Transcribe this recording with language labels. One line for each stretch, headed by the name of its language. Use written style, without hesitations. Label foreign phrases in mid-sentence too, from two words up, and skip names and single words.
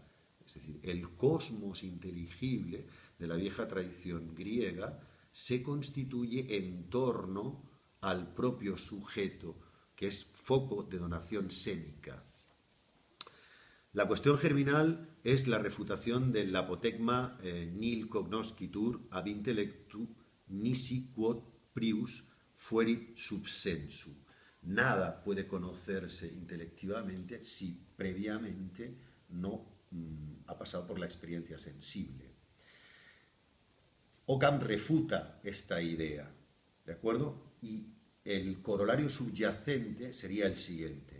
Spanish: Es decir, el cosmos inteligible de la vieja tradición griega se constituye en torno al propio sujeto, que es foco de donación sémica. La cuestión germinal es la refutación del apotegma
Latin: nihil cognoscitur ab intellectu nisi quod prius fuerit subsensu.
Spanish: Nada puede conocerse intelectivamente si previamente no ha pasado por la experiencia sensible. Occam refuta esta idea, ¿de acuerdo? Y el corolario subyacente sería el siguiente.